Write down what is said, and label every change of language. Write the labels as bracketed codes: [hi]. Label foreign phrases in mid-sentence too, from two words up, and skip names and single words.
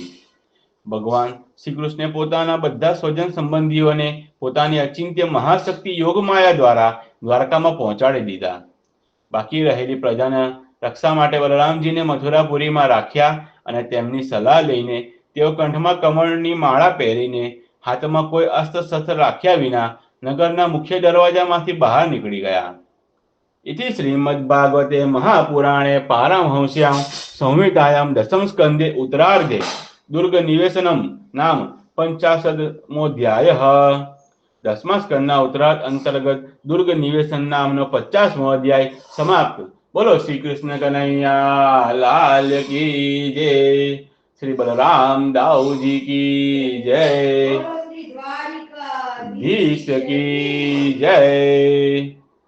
[gu] ભગવાન શ્રી કૃષ્ણે પોતાના બધા સ્વજન સંબંધીઓને પોતાની અચિંત્ય મહાશક્તિ યોગમાયા દ્વારા દ્વારકામાં પહોંચાડી દીધા. બાકી રહેલી પ્રજાના રક્ષા માટે બલરામજીને મથુરાપુરીમાં રાખ્યા અને તેમની સલાહ લઈને તેઓ કંઠમાં કમળની માળા પહેરીને હાથમાં કોઈ અસ્ત્ર શસ્ત્ર રાખ્યા વિના નગરના મુખ્ય દરવાજામાંથી બહાર નીકળી ગયા. [sa] इति श्रीमद्भागवते महापुराणे पारमहंस्यां संहितायां दशम स्कंदे उत्तरार्धे दुर्ग निवेशनम नाम 50मोऽध्यायः. [gu] 10મા સ્કંદના ઉત્તરાર્ધ અંતર્ગત દુર્ગ નિવેશન નામનો 50મો અધ્યાય સમાપ્ત. બોલો શ્રી કૃષ્ણ કનૈયા લાલ [hi] की जय. [gu] શ્રી બલરામ દાઉજી [hi] की जय. धीश की जय.